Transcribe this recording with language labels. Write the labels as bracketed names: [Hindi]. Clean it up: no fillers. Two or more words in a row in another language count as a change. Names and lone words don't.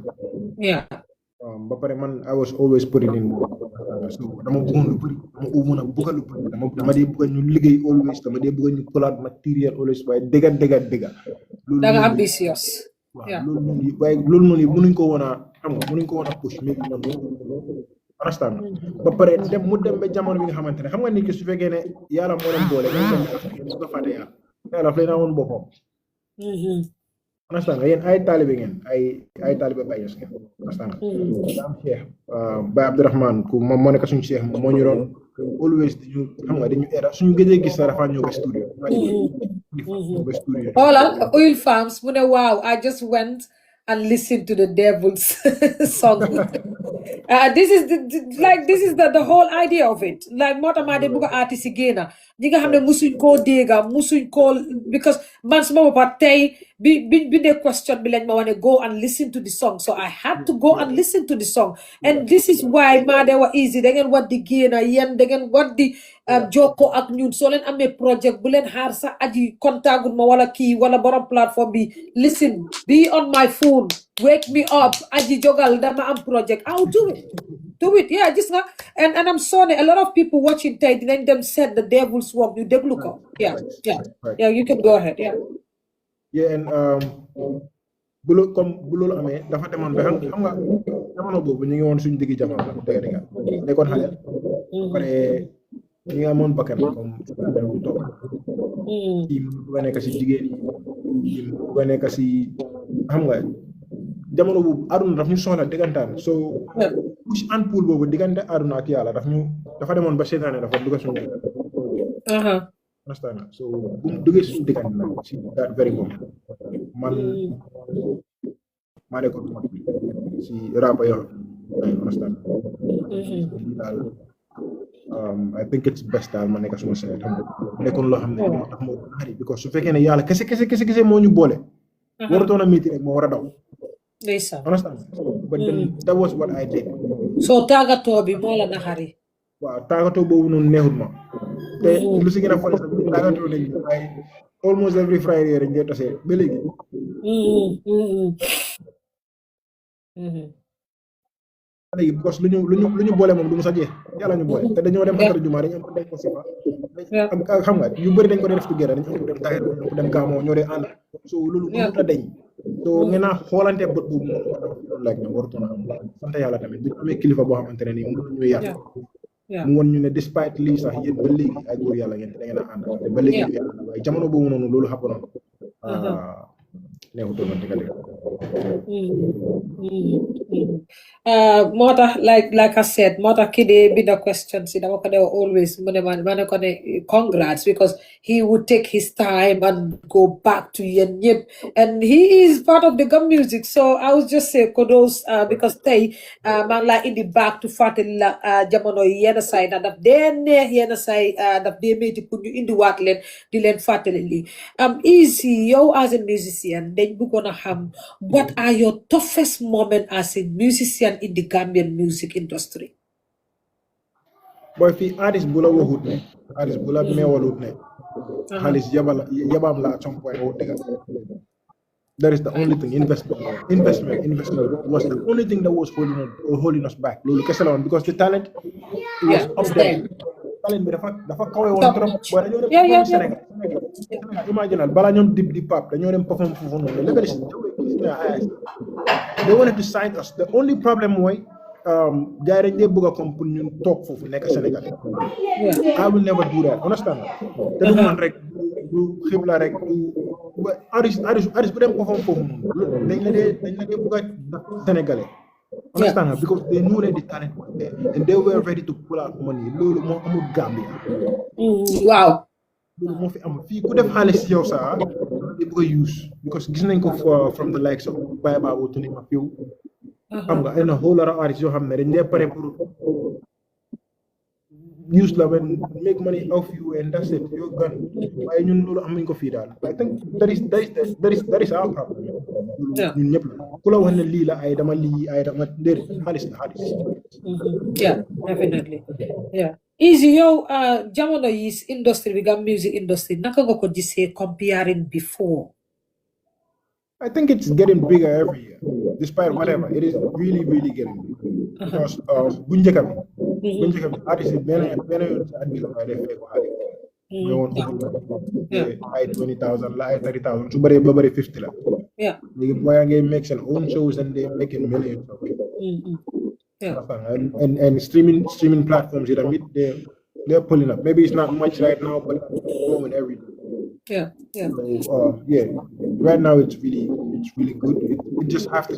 [Wolof] Ba pare man [English] I was always putting in [Wolof] so dama bëggoon lu bëri dama bëgg lu bëri dama dee bëgg ñu liggéey always dama dee bëgg ñu [English] collab material [Wolof] always waaye dëgga da nga ambitious. loolu noonu mënuñ ko woon a xam nga mënuñ ko woon a push mais noonu understand ba pare mu dem ba jamono bi nga xamante ne xam nga nit ki su fekkee ne yàlla moo leen boole nga dem su ko fàtte yàlla fay naa woon boppam. Understand nga yéen ay taalibe ngeen ay taalibe Baay Ñas ngeen understand nga am Cheikh Baay Abdourahmane ku moom moo nekk suñu Cheikh moo ñu doon always diñu xam nga dañu era suñu gëjee gis na dafa ñëw ba studio xoolal Oil Farms mu ne waaw [English] I just went and listened to the Devil's song. This is the whole idea of it. [Wolof] Like moo tax maa de bëgg artiste yi génna ñi nga xam ne musuñ koo dégga musuñ koo because man suma boppa tey bi ne question bi lañ ma wane go [English] and listen to the song so I had to go and listen to the song and this is why [Wolof] maa de wa easy da ngeen war di génna yéen da ngeen war di jokko ak ñun soo leen amee project bu leen xaar sax aji contactul ma wala kii wala borom plateforme bi [English] listen be on my phone wake me up [Wolof] aji jogal dama am project [English] I'll do it yeah [Wolof] gis nga [English] and I'm sorry a lot of people watching [Wolof] tey dinañ dem seet [English] the Devil's work [Wolof] ñu déglu ko [English] yeah you can go ahead [Wolof] and bu loolu amee dafa demoon ba xam nga jamono boobu ñu ngi woon suñu diggi jamono dëgg nekkoon xale pare ñi nga amoon bakkan comme bu toog kii mu bëgg a nekk si jigéen yi kii mu bëgg a nekk si xam nga jamono boobu àdduna daf ñu soxla dëggantaan so [English] push and pull [Wolof] boobu diggante àdduna ak yàlla dafa demoon ba seetaane dafa dugg suñu understand so bu mu duggee suñu diggante nag si [English] that very moment man [Wolof] maa nekkoon si rap yoo understand daal [English] I think it's best [Wolof] daal ma nekk suma seet nekkoon loo xam ne tax moo xari because su fekkee ne yàlla kese moo ñu boole warutoon a métti rek moo war a daw understand [English] but then that was what I did [Wolof] so tàggatoo bi moo la naxari waaw tàggatoo boobu noonu neexut ma te lu si gën a fole sax tàggatoo nañ ay [English] almost every Friday [Wolof] rek ngeen tasee ba léegi léegi because lu ñu boole moom du mu sa jeex yàlla ñu boole te dañoo dem xadara jumaa dañu am ko dem ko sifa ak xam nga yu bëri dañ ko def together dañu am ko dem taxir dañu am ko dem gaamoo ñoo dee ànd so loolu mënut a deñ so ngeen naa xoolante bët boobu moom like na warutoon a am sant yàlla tamit bu ñu amee kilifa boo xamante ne nii mënu ñu yàq [English] Yeah. [Wolof] mu won ñu ne despite lii sax yéen ba léegi ay góor yàlla ngeen da ngeen a ànd te ba léegi ngeen ànd waaye jamono boobu noonu loolu xapp noonu neexutoon na dëgg dëgg moo tax [English] like I said [Wolof] moo tax kii de bi [English] the question [Wolof] si dama ko de always mu ne ma ne ko ne congrats because [English] he would take his time and go back to [Wolof] yéen ñëpp [English] and he is part of the gum music so I was just say kudos because [Wolof] tey maa ngi laa indi [English] back to [Wolof] fàttali la jamono yi yenn say na daf dee neex yenn say daf dee métti pour ñu indiwaat leen di leen fàttali lii Easy yow [English] as a musician [Wolof] dañ bëggoon a xam [English] what are your toughest moment as a musician in the Gambian music industry? [Wolof] boy fii artiste bu la waxut ne artiste bu la meewalut ne xaalis yabam la [English] at some point [Wolof] woo dëgg [English] that is the only thing investment was the only thing that was holding us back [Wolof] loolu kese la woon [English] because the talent was up there [Wolof] talent bi dafa kawe woon trop boy dañoo dem Sénégal imaginal balaa ñoom di pap dañoo dem perform foofu noonu [English] level is they wanted to sign us the only problem [Wolof] mooy gars yi dañ dee bëgg a comme pour ñun toog foofu nekk Sénégal [English] I will never do that [Wolof] understand te du man rek du xibla rek du artiste bu dem perform foofu noonu dañ la dee bëgg a Sénégalais understand [English] because they knew that the talent was there and they were ready to pull out money [Wolof] loolu moo amul Gambia waaw loolu moo fi amul fii ku def xaalis yow sax di bëgg a [English] use because [Wolof] gis nañ ko [English] from the likes of [Wolof] Baye Babou Tuni ma fiw xam nga [English] and a whole lot of artists [Wolof] yoo xam ne dañ dee pare pour use la [English] when make money off you and that's it you're gone [Wolof] waaye ñun loolu amuñ ko fii daal [English] I think that is our problem [Wolof] ñun ñëpp la ku la wax ne lii la ay dama lii ay dama déedéet xaalis la xaalis [English] yeah definitely yeah [Wolof] Easy yow jamono yi industry bi gam [English] music industry [Wolof] naka nga ko gisee [English] comparing before I think it's getting bigger every year despite whatever it is really getting big because [Wolof] bu njëkk bi artiste yi benn yoon si at bi la def fekk xaalis ñëwoon ay 20,000 la ay 30,000 su bëree ba bëri 50 la léegi booy yaa ngi make seen [English] own shows and they making millions of it and streaming platforms they're pulling up maybe it's not much right now but it's growing every day so right now it's really good it just have to